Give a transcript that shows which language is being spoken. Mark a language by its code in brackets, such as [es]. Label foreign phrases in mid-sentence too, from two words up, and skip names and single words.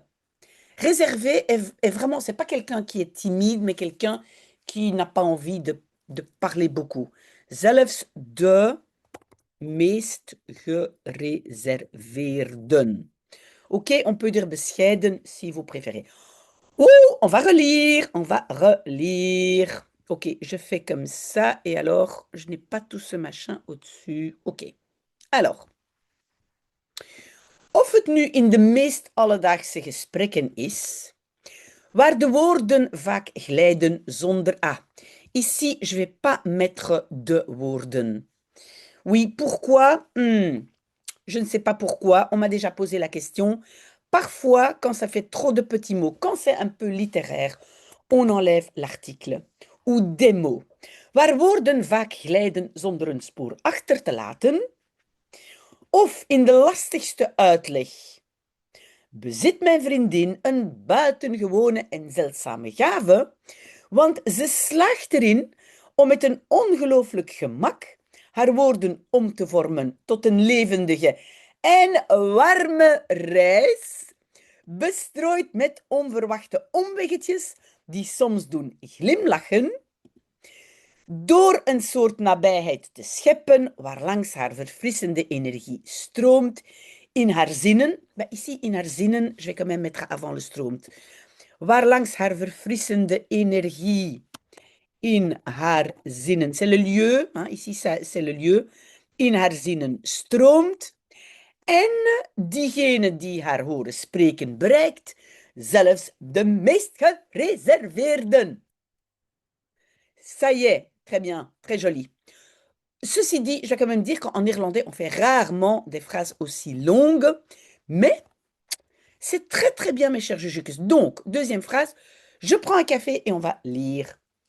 [fr] Réservé est vraiment, c'est pas quelqu'un qui est timide, mais quelqu'un qui n'a pas envie de parler beaucoup. [nl] Zelfs de meest gereserveerden. [fr] Ok, on peut dire bescheiden si vous préférez. Ouh, on va relire, on va relire. Ok, je fais comme ça et alors, je n'ai pas tout ce machin au-dessus. Ok, alors. [nl] Of het nu in de meest alledaagse gesprekken is, waar de woorden vaak glijden zonder A. [fr] Ici, je ne vais pas mettre de woorden. Oui, pourquoi? Je ne sais pas pourquoi. On m'a déjà posé la question. Parfois, quand ça fait trop de petits mots, quand c'est un peu littéraire, on enlève l'article ou des mots. [nl] Waar woorden vaak glijden zonder een spoor achter te laten, of in de lastigste uitleg. Bezit mijn vriendin een buitengewone en zeldzame gave, want ze slaagt erin om met een ongelooflijk gemak haar woorden om te vormen tot een levendige en warme reis, bestrooid met onverwachte omweggetjes die soms doen glimlachen, door een soort nabijheid te scheppen waarlangs haar verfrissende energie stroomt in haar zinnen. Maar ici, in haar zinnen, [fr] je vais quand même mettre avant le [nl] stroomt. Waarlangs haar verfrissende energie in haar zinnen, [fr] c'est le lieu, hein, ici c'est le lieu, [nl] in haar zinnen stroomt. En diegene die haar horen spreken bereikt, zelfs de meest gereserveerden. [fr] Ça y est, très bien, très joli. Ceci dit, je vais quand même dire qu'en irlandais, on fait rarement des phrases aussi longues, mais c'est très très bien, mes chers Jujukus. Donc, deuxième phrase, je prends un café et on va lire.